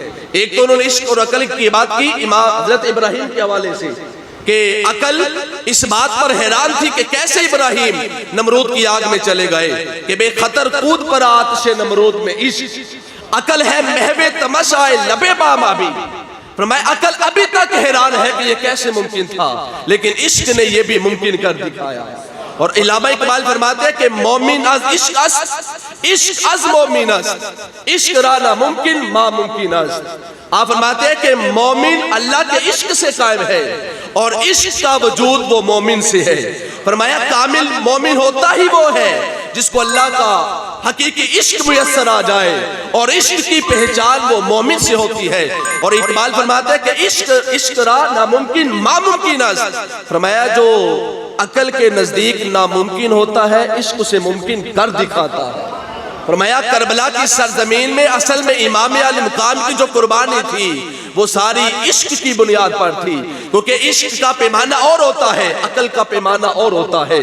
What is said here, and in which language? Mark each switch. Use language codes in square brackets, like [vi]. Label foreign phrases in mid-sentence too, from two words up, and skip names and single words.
[ur] ایک تو انہوں نے عشق اور عقل کی بات کی امام حضرت ابراہیم کے حوالے سے کہ عقل اس بات پر حیران تھی کہ کیسے ابراہیم نمرود کی آگ میں چلے گئے کہ بے خطر کود پر آتش نمرود میں عشق۔ عقل ہے محو تماشائے لب بام آبی، فرمایا عقل ابھی تک حیران ہے کہ یہ کیسے ممکن تھا، لیکن عشق نے یہ بھی ممکن کر دکھایا۔ اور علامہ اقبال فرماتے ہیں کہ [fa] مومن از عشق است، عشق از مومن است، عشق را ناممکن ما ممکن است۔ [ur] آپ فرماتے ہیں کہ مومن اللہ کے عشق سے قائم ہے اور عشق کا وجود وہ مومن سے ہے۔ فرمایا کامل مومن ہوتا ہی وہ ہے جس کو اللہ کا حقیقی عشق میسر آ جائے، اور عشق کی پہچان وہ مومن سے ہوتی ہے۔ اور اقبال فرماتے ہیں کہ [fa] عشق را ناممکن ما ممکن است، [ur] فرمایا جو عقل کے نزدیک ناممکن ہوتا ہے عشق سے ممکن کر دکھاتا ہے۔ فرمایا کربلا کی سرزمین میں اصل میں امام علی مقام کی جو قربانی تھی وہ ساری عشق کی بنیاد پر تھی، کیونکہ عشق کا پیمانہ اور ہوتا ہے، عقل کا پیمانہ اور ہوتا ہے۔